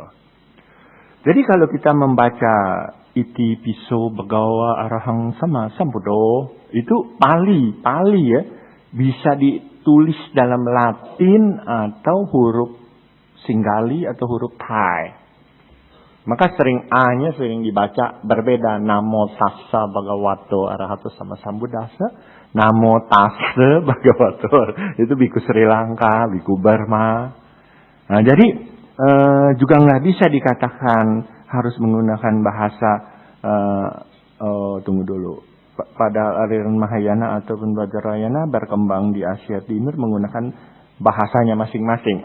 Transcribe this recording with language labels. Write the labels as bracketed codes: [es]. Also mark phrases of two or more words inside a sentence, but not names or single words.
[id] Jadi kalau kita membaca [pi] Iti Piso Bhagava Arahang Sama Sambuddho, [id] itu Pali ya, bisa ditulis dalam Latin atau huruf Singgali atau huruf Thai. Maka sering A-nya sering dibaca berbeda. [pi] Namo tassa bhagavato arahato sama sambuddhassa. Namo tassa bhagavato. [id] Itu biku Sri Lanka, biku Burma. Nah, jadi juga nggak bisa dikatakan harus menggunakan bahasa. Tunggu dulu. Pada aliran Mahayana ataupun Vajrayana berkembang di Asia Timur menggunakan bahasanya masing-masing.